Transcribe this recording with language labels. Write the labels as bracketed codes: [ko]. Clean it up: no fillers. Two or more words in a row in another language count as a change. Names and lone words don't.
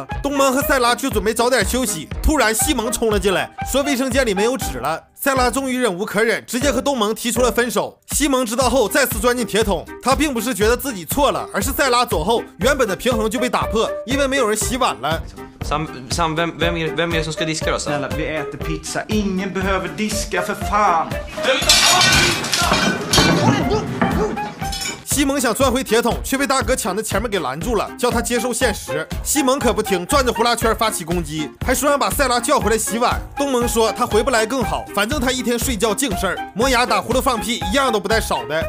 [zh] 东蒙和塞拉就准备早点休息，突然西蒙冲了进来，说卫生间里没有纸了。塞拉终于忍无可忍，直接和东蒙提出了分手。西蒙知道后再次钻进铁桶，他并不是觉得自己错了，而是塞拉走后，原本的平衡就被打破，因为没有人洗碗了。 [sv] Sam, vem är det som ska diska då? Snälla, vi äter pizza. Ingen behöver diska för fan. [zh] 西蒙想钻回铁桶，却被大哥抢在前面给拦住了，叫他接受现实。西蒙可不听，转着呼啦圈发起攻击，还说让把塞拉叫回来洗碗。东蒙说他回不来更好，反正他一天睡觉净事儿，磨牙打呼噜放屁一样都不带少的。